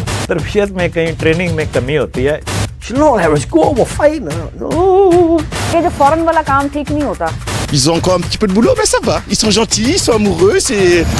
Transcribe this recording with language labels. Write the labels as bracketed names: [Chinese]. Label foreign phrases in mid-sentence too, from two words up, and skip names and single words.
[Hindi] तरबियत में कहीं ट्रेनिंग में कमी होती है ये जो फॉरेन वाला काम ठीक नहीं होता. [French] Ils ont encore un petit peu de boulot, mais ça va. Ils sont gentils, ils sont amoureux, c'est...